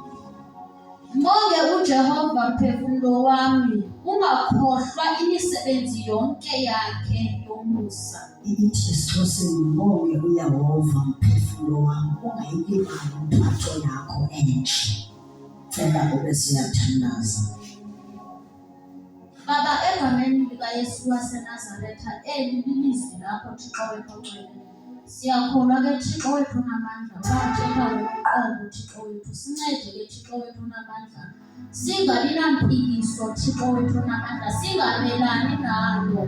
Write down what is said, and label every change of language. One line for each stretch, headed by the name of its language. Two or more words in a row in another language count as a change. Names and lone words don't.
Zulu: Mbonge uJehova mphefumulo wami, ungakhohlwa imisebenzi yonke yakhe yomusa.
Xhosa: Ithi sisosini mbonge uYehova mphefumulo wami, ungayilibali impatho yakho enhle. Cela ube siyathandaza. Baba, egameni likaYesu waseNazaretha, eli lilizwi lakho Thixo wethu ongcwele. Siyakholwa ke Thixo wethu onamandla, uthetha ngoqobo Thixo wethu. Sincede ke Thixo wethu onamandla. Singabi nampikiso Thixo wethu onamandla, singamelani nalo.